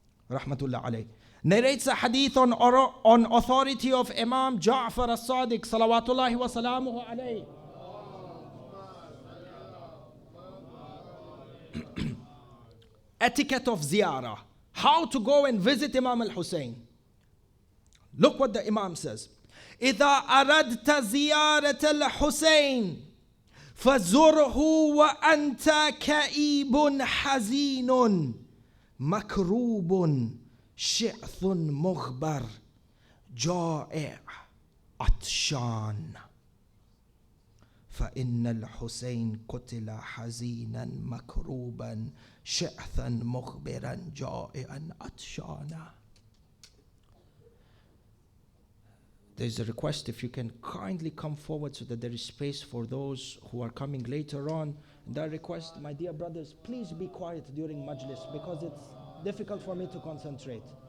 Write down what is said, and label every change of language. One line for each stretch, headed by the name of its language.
English: rahmatullah alayh, narrates a hadith on authority of Imam Ja'far as-Sadiq, salawatullahi wa salamuhu alayh. Etiquette of ziyarah. How to go and visit Imam al-Hussein. Look what the Imam says.
Arabic: إذا أردت زيارة الحسين فزره وأنت كئيب حزين مكروب شعث مغبر جائع عطشان فإن الحسين قتل حزينا مكروبا شعثا مغبرا جائعا عطشانا.
English: There's a request if you can kindly come forward so that there is space for those who are coming later on. And that request, my dear brothers, please be quiet during Majlis because it's difficult for me to concentrate.